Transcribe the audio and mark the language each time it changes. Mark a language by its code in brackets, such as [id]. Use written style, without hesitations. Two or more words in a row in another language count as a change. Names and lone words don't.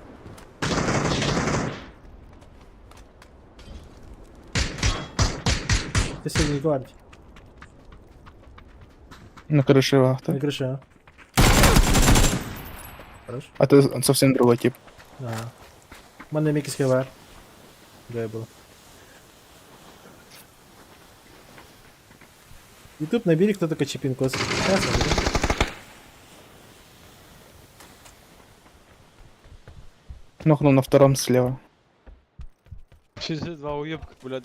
[ru] Ты сегодня не говоришь. На крыше На вахта. крыше, а? Хорош. А ты он совсем другой тип. Ага. Мене мікіс хевар. [uk] Де я був? [ru] Ютуб набери, кто такой Чипинкос. Сейчас наберу. Нокнул на втором слева. Через два уебка, блядь.